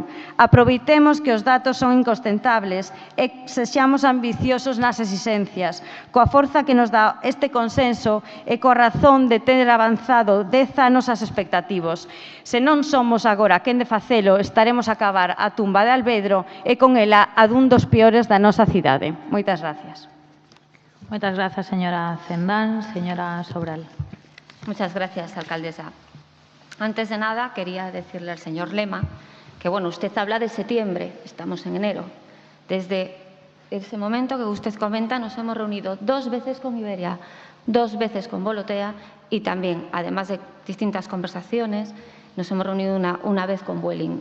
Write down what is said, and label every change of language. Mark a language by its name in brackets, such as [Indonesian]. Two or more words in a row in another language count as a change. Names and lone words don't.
[Galician] Aproveitemos que os datos son incostentables e sexamos ambiciosos nas exixencias, coa forza que nos dá este consenso e coa razón de ter avanzado 10 anos as expectativos. Se non somos agora quen de facelo, estaremos a acabar a tumba de Alvedro e con ela a dun dos peores da nosa cidade. Moitas gracias. Moitas grazas, señora Cendán. Señora Sobral. [Spanish] Muchas gracias, alcaldesa. Antes de nada, quería decirle al señor Lema que, bueno, usted habla de septiembre, estamos en enero. Desde ese momento que usted comenta, nos hemos reunido 2 veces con Iberia, 2 veces con Volotea y también, además de distintas conversaciones, nos hemos reunido una vez con Vueling.